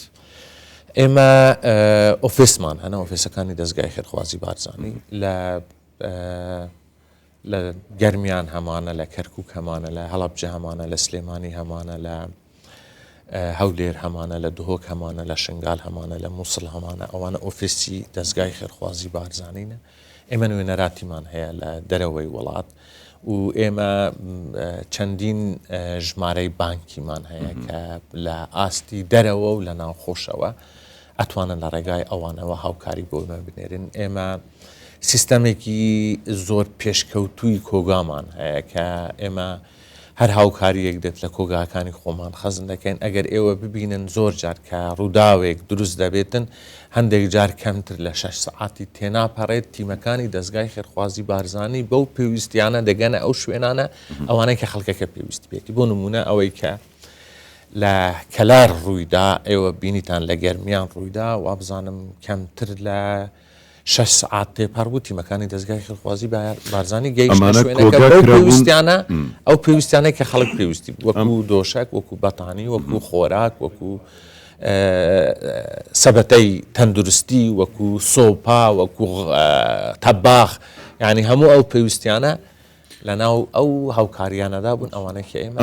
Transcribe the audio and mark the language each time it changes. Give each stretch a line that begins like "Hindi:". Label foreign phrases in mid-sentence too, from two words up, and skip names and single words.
Kurdish: اما اوفيسمان انا اوفيسكاني دزگاه خيرخوازي بارزاني ل گرميان همانه لكركوك همانه لهلبجه همانه لسليماني همانه هولير همانه لدهوك همانه لشنغال همانه لموصل همانه اوانا اوفيسي دزگاه خيرخوازي بارزانينا اما نوينراتي من هي لدروي ولات و اما چندين جماري بانكي من هي لآستي درو و لناو خوشوا اتوانا لرقاي اوانا و هاوكاري بول من بنيرين اما سيستمي كي زور پیشکوتوی کوگامان هي اما هر هاوکاری یک دت لکوگاکانی خومان خزن دکن اگر ایو ببینن زور جار که روداویک درست دبیتن هندێک جار
Central Kurdish: کەمتر لە 6 ساعتی تێنا پەڕێت تیمەکانی دەستگای خێرخوازی بارزانی بەو پێویستیانە دەگەنە ئەو شوێنانە ئەوانەی کە خەڵکەکە پێویستی بێتی بۆ نمونە ئەوەی کە لە کەلار ڕوویدا ئێوە بینیتان لە گەرمیان ڕوویدا وا بزانم کەمتر لە 6 ساعت تێپەڕبوو تیمەکانی دەستگای خێرخوازی بارزانی گەیشتە شوێنەکە بەو پێویستیانە ئەو پێویستیانەی کە خەڵک پێویستی وەکو دۆشک وەکو بەتانی وەکو خۆراک وەکو سەبەتەی تەندروستی وەکو سۆپا وەکو تەباخ یعنی هەموو ئەو پێویستیانە لەناو ئەو هاوکاریانەدا بوون ئەوانەی کە ئێمە